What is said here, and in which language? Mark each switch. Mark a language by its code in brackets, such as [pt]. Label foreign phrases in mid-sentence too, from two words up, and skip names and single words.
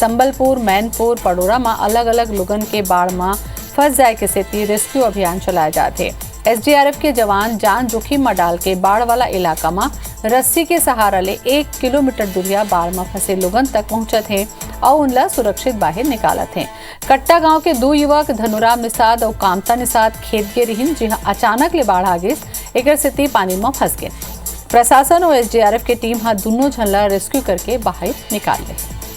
[hne] संबलपुर, मैनपुर, पडोरा में अलग अलग लोगन के बाढ़ में फंस जाए के सेती रेस्क्यू अभियान चलाए जाते। SDRF के जवान जान जोखिम में डाल के बाढ़ वाला इलाका में रस्सी के सहारा ले 1 किलोमीटर दूरिया बाढ़ में फंसे लोगन तक पहुंचत हैं और उनला सुरक्षित बाहर निकालत हैं। कट्टा गांव के 2 युवक धनुराम निषाद और कामता निषाद खेत गे रहिन, जहां अचानक ले बाढ़ आ गइस। एकर सेती पानी में फंस गए। प्रशासन और SDRF के टीम दोनों झन ला रेस्क्यू करके बाहर निकाल ले।